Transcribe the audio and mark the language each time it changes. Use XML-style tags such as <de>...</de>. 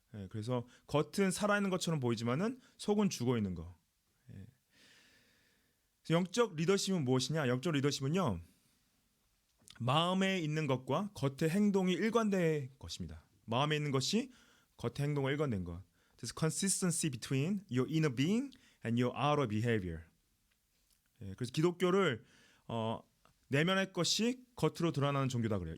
<ko>그래서 겉은 살아있는 것처럼 보이지만은 속은 죽어 있는 거. 영적 리더십은 무엇이냐? 영적 리더십은요 마음에 있는 것과 겉의 행동이 일관된 것입니다. 마음에 있는 것이 겉의 행동과 일관된 것.</ko> <en>There's consistency between your inner being and your outer behavior.</en> <ko>그래서 기독교를 내면의 것이 겉으로 드러나는 종교다 그래요.</ko>